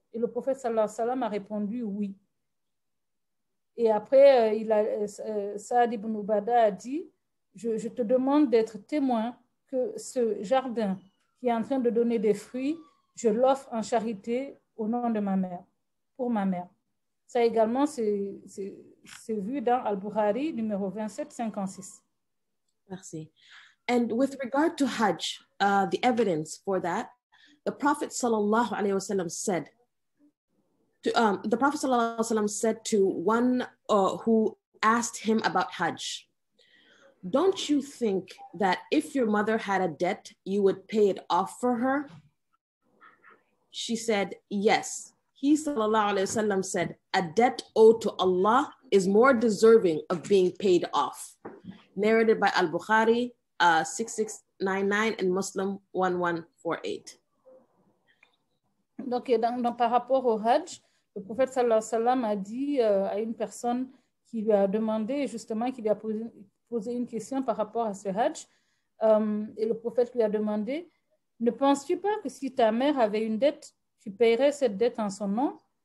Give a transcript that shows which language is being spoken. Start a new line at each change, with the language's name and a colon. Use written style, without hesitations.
French: Et le prophète sallallahu alayhi wa sallam a répondu oui. Et après, Saad ibn Ubadah a dit, je te demande d'être témoin que ce jardin qui est en train de donner des fruits, je l'offre en charité au nom de ma mère, pour ma mère. Ça également, c'est vu dans Al-Bukhari, numéro 2756. Merci.
English: And with regard to Hajj, the evidence for that, the Prophet sallallahu alaihi wasallam said, the Prophet sallallahu alaihi wasallam said to one who asked him about Hajj, don't you think that if your mother had a debt, you would pay it off for her? She said, yes. He sallallahu alaihi wasallam said, a debt owed to Allah is more deserving of being paid off. Narrated by Al-Bukhari, 6699 and Muslim 1148.
French: Donc, par rapport au Hajj, le prophète sallallahu alayhi wa sallam a dit à une personne qui lui a demandé, justement, qui lui a posé une question par rapport à ce Hajj, et le prophète lui a demandé, ne penses-tu pas que si ta mère avait une dette, tu paierais cette dette en son nom?